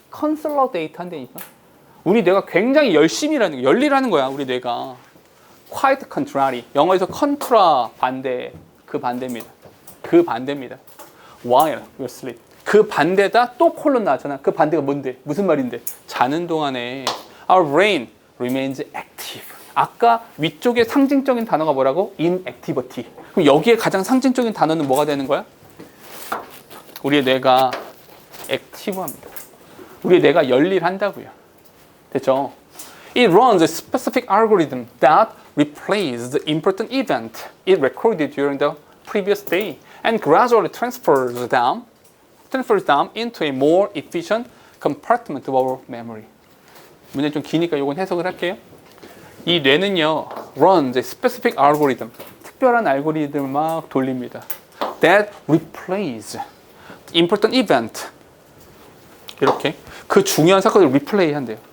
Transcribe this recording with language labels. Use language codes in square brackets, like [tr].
[ko] consolidate 한다니까. 우리 뇌가 굉장히 열일하는 거야. 우리 뇌가. [en] quite contrary. [ko] 영어에서 contra 반대, 그 반대입니다. [en] While we sleep. [ko] 그 반대다 또 콜론 나왔잖아. 그 반대가 뭔데? 무슨 말인데? 자는 동안에 [en] our brain remains active. [ko] 아까 위쪽에 상징적인 단어가 뭐라고? [en] inactivity. [ko] 그럼 여기에 가장 상징적인 단어는 뭐가 되는 거야? 우리의 뇌가 액티브합니다. 우리의 뇌가 열일한다고요. 됐죠? [en] It runs a specific algorithm that replaces the important event it recorded during the previous day and gradually transfers them into a more efficient compartment of our memory. [ko] 문제 좀 기니까 이건 해석을 할게요. 이 뇌는요, [en] runs a specific algorithm, [ko] 특별한 알고리즘을 막 돌립니다. [en] That replays important event. [ko] 이렇게 그 중요한 사건을 리플레이 한대요.